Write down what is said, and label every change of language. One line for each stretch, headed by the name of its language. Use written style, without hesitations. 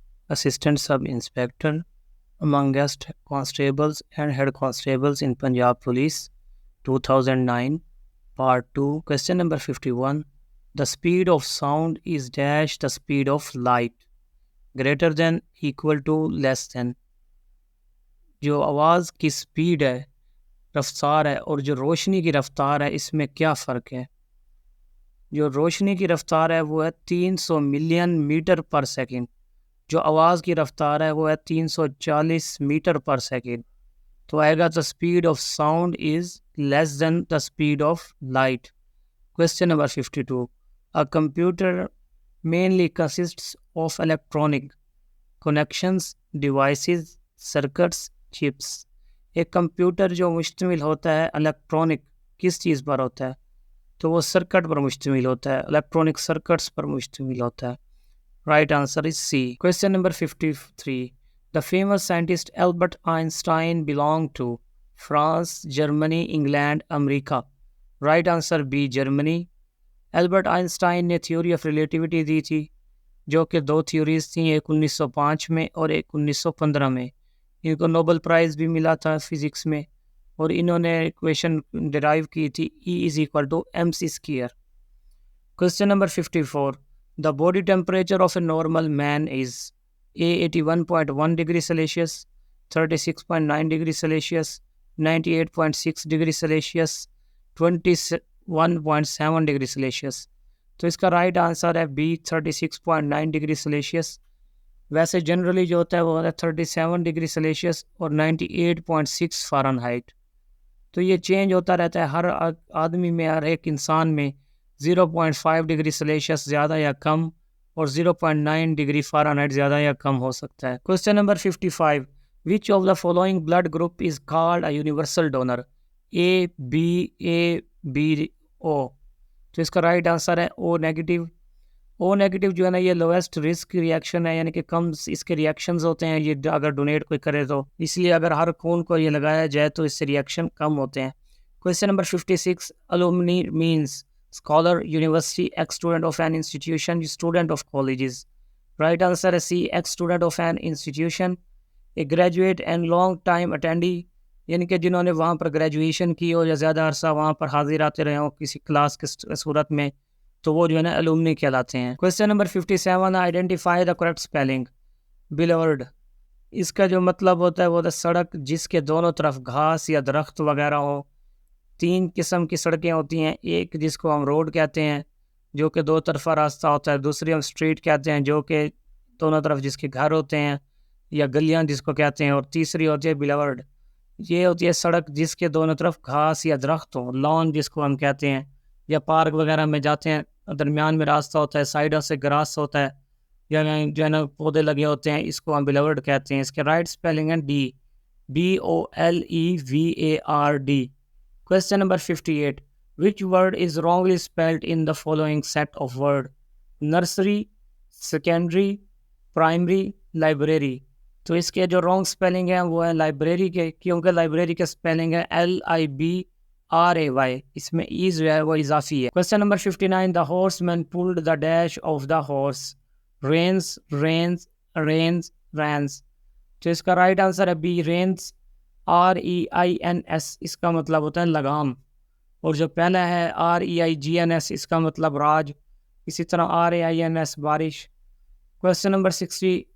English: Assistant sub inspector amongst constables and head constables in Punjab Police 2009 Part 2. Question number 51. The speed of sound is dash the speed of light, greater than, equal to, less than.
Urdu: جو آواز کی speed ہے، رفتار ہے، اور جو روشنی کی رفتار ہے، اس میں کیا فرق ہے؟ جو روشنی کی رفتار ہے وہ ہے 300 ملین میٹر پر سیکنڈ. جو آواز کی رفتار ہے وہ ہے 340 میٹر پر سیکنڈ. تو آئے گا
English: the speed of sound is less than the speed of light. Question number 52. A computer mainly consists of electronic connections, devices, circuits, chips.
Urdu: ایک کمپیوٹر جو مشتمل ہوتا ہے الیکٹرانک کس چیز پر ہوتا ہے؟ تو وہ سرکٹ پر مشتمل ہوتا ہے، الیکٹرانک سرکٹس پر مشتمل ہوتا ہے.
English: Right answer is C. Question number 53. The famous scientist Albert Einstein belonged to France, Germany, England, America. Right answer B Germany.
Urdu: Albert Einstein نے تھیوری آف ریلیٹیوٹی دی تھی، جو کہ دو تھیوریز تھیں، ایک 1905 میں اور ایک 1915 میں. ان کو نوبل پرائز بھی ملا تھا فزکس میں، اور انہوں نے ایکویشن ڈرائیو کی تھی E=mc².
English: Question number 54. The body temperature of a normal man is A. 81.1 degrees Celsius, 36.9 degrees Celsius, 98.6 degrees Celsius, 21.7 degrees Celsius.
Urdu: تو اس کا رائٹ آنسر ہے B 36.9 ڈگری سیلسیس. ویسے جنرلی جو ہوتا ہے وہ ہوتا ہے 37 ڈگری سیلسیس اور 98.6 فارنہائٹ. تو یہ چینج ہوتا رہتا ہے ہر آدمی میں، ہر ایک انسان میں 0.5 ڈگری سیلسیس زیادہ یا کم اور 0.9 ڈگری فارنہائٹ زیادہ یا کم ہو سکتا ہے.
English: Question number 55. Which of the following blood group is called a universal donor? A, B, B, O.
Urdu: تو اس کا رائٹ آنسر ہے O نیگیٹو. او نیگیٹو جو ہے نا یہ لویسٹ رسک ریئیکشن ہے، یعنی کہ کم اس کے ریئیکشنز ہوتے ہیں یہ اگر ڈونیٹ کوئی کرے تو، اس لیے اگر ہر خون کو یہ لگایا جائے تو اس سے ریئیکشن کم ہوتے ہیں.
English: Question number 56. alumni means scholar, university, ex-student of an institution, student of colleges.
Urdu: Right answer ہے سی
English: ex-student of an institution. A graduate and long time attendee،
Urdu: یعنی کہ جنہوں نے وہاں پر گریجویشن کی ہو یا زیادہ عرصہ وہاں پر حاضر آتے رہے ہوں کسی کلاس کی صورت میں، تو وہ جو ہے نا الومنی کہلاتے ہیں.
English: Question number 57. Identify the correct spelling.
Urdu: بلیورڈ، اس کا جو مطلب ہوتا ہے وہ ہوتا ہے سڑک جس کے دونوں طرف گھاس یا درخت وغیرہ ہو. تین قسم کی سڑکیں ہوتی ہیں، ایک جس کو ہم روڈ کہتے ہیں جو کہ دو طرفہ راستہ ہوتا ہے، دوسری ہم اسٹریٹ کہتے ہیں جو کہ دونوں طرف جس کے گھر ہوتے ہیں یا گلیاں جس کو کہتے ہیں، اور تیسری ہوتی ہے بلیورڈ. یہ ہوتی ہے سڑک جس کے دونوں طرف گھاس یا درخت ہو، لان جس کو ہم کہتے ہیں، یا پارک وغیرہ میں جاتے ہیں درمیان میں راستہ ہوتا ہے، سائڈوں سے گراس ہوتا ہے یا جو ہے نا پودے لگے ہوتے ہیں، اس کو ہم بلیورڈ کہتے ہیں. اس کے رائٹ اسپیلنگ ہے D BOLEVARD.
English: Question number 58. Which word is wrongly spelled in the following set of word? Nursery, secondary, primary, library.
Urdu: تو اس کے جو رانگ اسپیلنگ ہے وہ ہے لائبریری کے، کیونکہ لائبریری کے اسپیلنگ ہے LIBRAY. اس میں ای جو ہے وہ اضافی ہے.
English: Question number 59. The horse man pulled the dash of the horse. Reins, reins, reins, reins.
Urdu: تو اس کا رائٹ آنسر ہے بی رینز. REINS اس کا مطلب ہوتا ہے لگام، اور جو پہلا ہے REIGNS اس کا مطلب راج. اسی طرح RAINS بارش.
English: Question number 60.